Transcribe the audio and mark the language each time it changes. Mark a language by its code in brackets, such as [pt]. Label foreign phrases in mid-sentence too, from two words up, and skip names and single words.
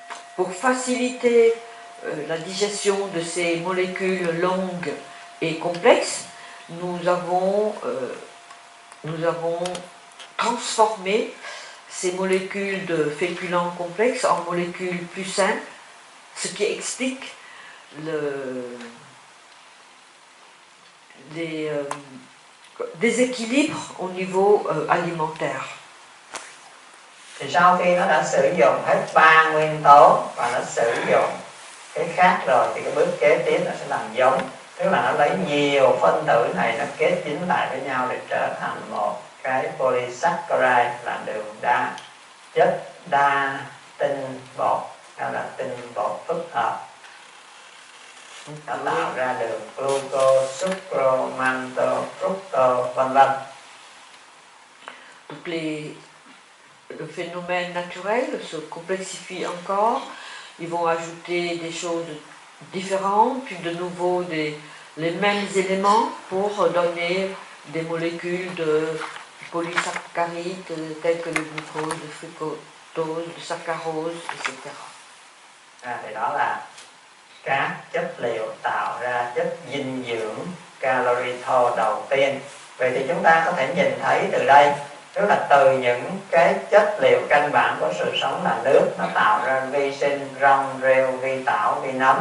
[fr] pour faciliter la digestion de ces molécules longues et complexes, nous avons transformé ces molécules de féculents complexes en molécules plus simples, ce qui explique les déséquilibres au niveau alimentaire. [vi] Thì sau khi nó đã sử dụng hết 3 nguyên tố và nó sử dụng cái khác rồi thì cái bước kế tiếp nó sẽ làm giống, tức là nó lấy nhiều phân tử này nó kết dính lại với nhau để trở thành một cái polysaccharide là đường đa chất đa tinh bột hay là tinh bột phức hợp. Nó tạo ra đường glucose, sucrose, mantose, fructose, vân vân. [fr] Le phénomène naturel se complexifie encore. Ils vont ajouter des choses différentes, puis de nouveau les mêmes éléments pour donner des molécules de polysaccharides telles que le glucose, le fructose, le saccharose, etc. [vi] Thì đó là các chất liệu tạo ra chất dinh dưỡng calorie thô đầu tiên. Vậy thì chúng ta có thể nhìn thấy từ đây, tức là từ những cái chất liệu căn bản của sự sống là nước, nó tạo ra vi sinh, rong, rêu, vi tảo, vi nấm.